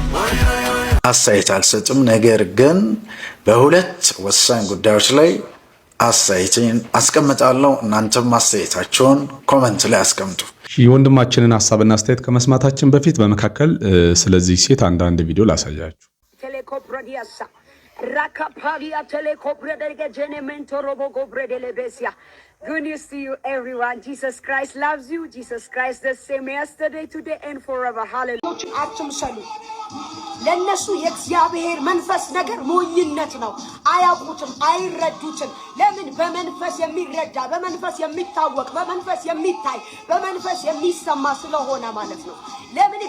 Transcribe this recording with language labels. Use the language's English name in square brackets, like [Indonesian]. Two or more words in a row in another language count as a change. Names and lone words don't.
[Amharic] አስተያየት አልሰጥም። ነገር ግን በሁለት ወሳኝ ጉዳዮች ላይ አስተያየቴን አስቀምጣለሁ። እናንተም አስተያየታችሁን ኮመንት ላይ አስቀምጡ። የወንድማችንን ሐሳብና አስተያየት ከመስማታችን በፊት በመካከል ስለዚህ ሴት አንዳንድ ቪዲዮ ላሳያችሁ። Rakapalia telecoprede genemento robo gobrede lebesia. [English] Good news to you, everyone. Jesus Christ loves you. Jesus Christ the same yesterday, today, and forever. Hallelujah. [Amharic] ለነሱ የእግዚአብሔር መንፈስ ነገር ሞኝነት ነው። አያውቁትም፣ አይረዱትም። ለምን? በመንፈስ የሚረዳ በመንፈስ የሚታወቅ በመንፈስ የሚታይ በመንፈስ የሚሰማ ስለሆነ ማለት ነው። ለምን?